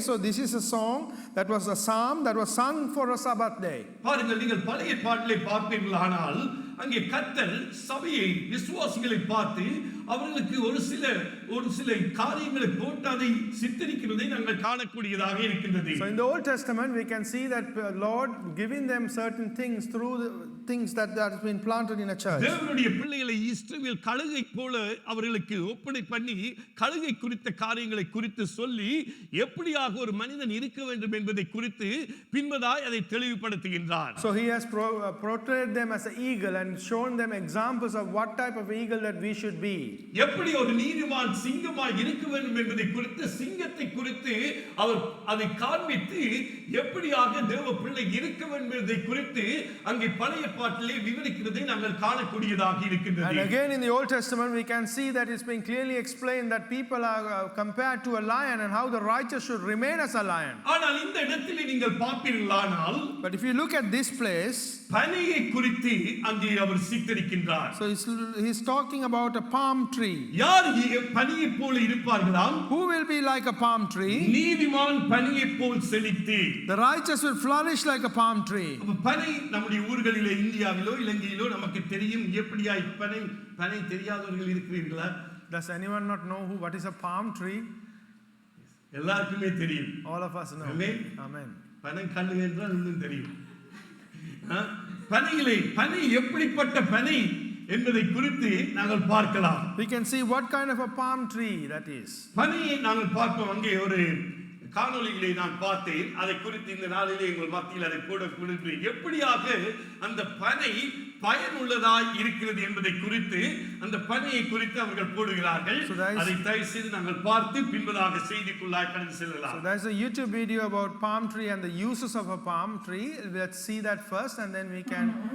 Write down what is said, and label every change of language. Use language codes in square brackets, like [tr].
[en] So this is a song that was a psalm that was sung for a Sabbath day. [ta] பாருங்கள், நீங்கள் பழைய பாட்டிலே பார்ப்பீர்களானால் அங்கே கர்த்தர் சபையை விசுவாசிகளை பார்த்து அவர்களுக்கு ஒரு சில காரியங்களை போட்டு அதை சித்தரிக்கிறதை நாங்கள் காணக்கூடியதாக இருக்கின்றது. [en] So in the Old Testament we can see that Lord giving them certain things through the things that has been planted in a church. [ta] தேவனுடைய பிள்ளைகளை இஸ்ரவேல் கழுகை போல அவர்களுக்கு ஒப்படை பண்ணி கழுகை குறித்த காரியங்களை குறித்து சொல்லி எப்படியாக ஒரு மனிதன் இருக்க வேண்டும் என்பதை குறித்து பின்பதாய் அதை தெளிவுபடுத்துகின்றார். [en] So he has portrayed them as an eagle and shown them examples of what type of eagle that we should be. [ta] எப்படி ஒரு நீதிமான் சிங்கமாய் இருக்க வேண்டும் என்பதை குறித்து சிங்கத்தை குறித்து அவர் அதை காண்பித்து எப்படியாக தேவ பிள்ளை இருக்க வேண்டும் என்பதை குறித்து அங்கே பழைய பாட்டிலே விவரிக்கிறதை நாங்கள் காணக்கூடியதாக [en] And [ta] இருக்கின்றது. [en] again in the Old Testament we can see that it's been clearly explained that people are compared to a lion and how the righteous should remain as a lion. [ta] ஆனால் இந்த இடத்திலே நீங்கள் பார்ப்பீர்களானால் [en] But if you look at this place, [ta] பனையை குறித்து அங்கே அவர் சித்தரிக்கின்றார். [en] so he's talking about a palm tree. [ta] யார் பனியை போல இருப்பார்களாம்? [en] Who will be like a palm tree? [ta] நீதிமான் பனியை போல் செழித்து. [en] The righteous will flourish like a palm tree. [ta] அப்ப பனை நம்முடைய ஊர்களிலே இந்தியாவிலோ இலங்கையிலோ நமக்கு தெரியும் எப்படியாய் பனை தெரியாதவர்கள் இருக்கிறீர்களா? [en] Does anyone not know what is a palm tree? [ta] எல்லாருக்குமே தெரியும். [en] All of us know. Amen. Amen. [ta] பனை கல்லு என்றால் இன்னும் தெரியும். பனை எப்படிப்பட்ட பனை என்பதை குறித்து நாங்கள் பார்க்கலாம். [en] We can see what kind of a palm tree that is. [ta] பனையை நாங்கள் பார்ப்போம். அங்கே ஒரு காணொளிகளை நான் பார்த்தேன். அதை குறித்து இந்த நாளிலே எங்கள் மத்தியில் அதை போட கொடுத்து எப்படியாக அந்த பனை பயனுள்ளதாய் இருக்கிறது என்பதை குறித்து அந்த பனையை குறித்து அவர்கள் போடுகிறார்கள். அதை தயவு செய்து நாங்கள் பார்த்து பின்பதாக செய்திக்குள்ளாய் கடந்து செல்லலாம். [en] So there's a YouTube video about palm tree and the uses of a palm tree. Let's see that first and then we can.